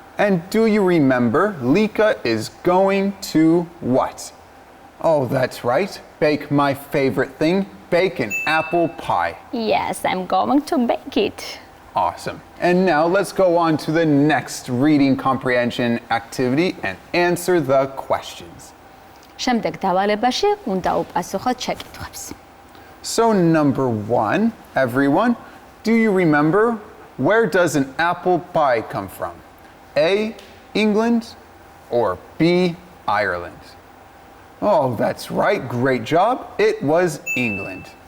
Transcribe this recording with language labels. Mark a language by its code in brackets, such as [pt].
[en] And do you remember Lika is going to what? Oh, that's right. Bake my favorite thing, bake an apple pie. Yes, I'm going to bake it. Awesome. And now let's go on to the next reading comprehension activity and answer the questions. [ka] შემდეგ დავალებაში უნდა უპასუხოთ შეკითხვებს. [en] So number 1, everyone, do you remember where does an apple pie come from? A, England, or B, Ireland? Oh, that's right. Great job. It was England.